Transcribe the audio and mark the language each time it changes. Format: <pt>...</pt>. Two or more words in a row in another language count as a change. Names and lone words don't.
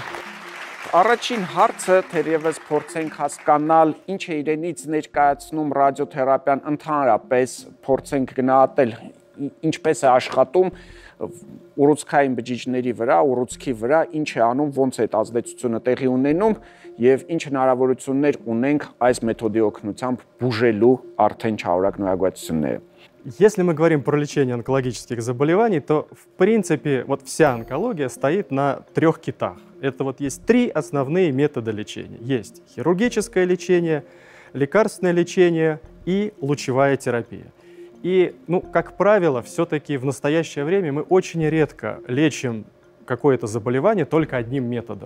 <hy>Առաջին հարցը թերևս փորձենք հասկանալ ինչ է իրենից ներկայացնում ռադիոթերապիան ընդհանրապես, փորձենք գնահատել ինչպես է աշխատում ուռուցքային բջիջների վրա, ուռուցքի վրա, ինչ է անում, ոնց է այդ ազդեցությունը տեղի ունենում եւ ինչ հնարավորություններ ունենք այս մեթոդի օգնությամբ բուժելու արդեն չարորակ նորագոյացությունները։</hy> <ru>Если мы говорим про лечение онкологических заболеваний, то в принципе вот вся онкология стоит на 3 китах. Это вот есть 3 основные метода лечения. Есть хирургическое лечение, лекарственное лечение и лучевая терапия. И, как правило, все-таки в настоящее время мы очень редко лечим какое-то заболевание только одним методом.</ru>